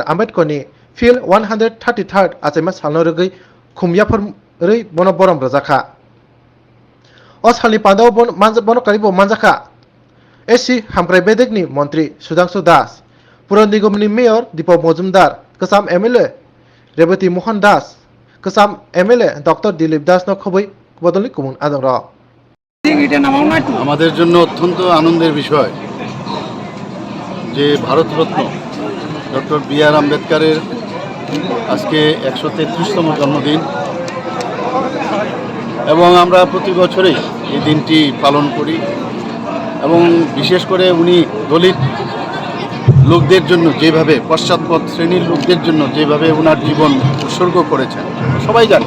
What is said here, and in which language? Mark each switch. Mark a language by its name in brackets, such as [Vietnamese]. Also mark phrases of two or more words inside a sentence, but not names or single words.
[Kok Borok] आम्बेडकरनि फिल्ड 133 आचाइमा सालनो रगै खुमयाफोर रै बन बरम रजाखा असालनि पान्दाव बन कारिबो मानजाखा एसि हामग्राय बेदेगनि मन्त्री सुधांशु दास पुर निगमनि मेयर दीपक मजुमदार कसाम एमएलए रेवती मोहन दास कसाम एमएलए डॉक्टर दिलीप दास न खबै बदलनि कुमुन आदर [Bangla] আমাদের জন্য অত্যন্ত আনন্দের বিষয় যে ভারতরত্ন ডক্টর বি.আর. আম্বেদকরের আজকে 133তম জন্মদিন এবং আমরা প্রতি বছরই এই দিনটি পালন করি এবং বিশেষ করে উনি দলিত লোকদের জন্য যেভাবে পশ্চাৎপদ শ্রেণীর লোকদের জন্য যেভাবে ওনার জীবন উৎসর্গ করেছেন সবাই জানে।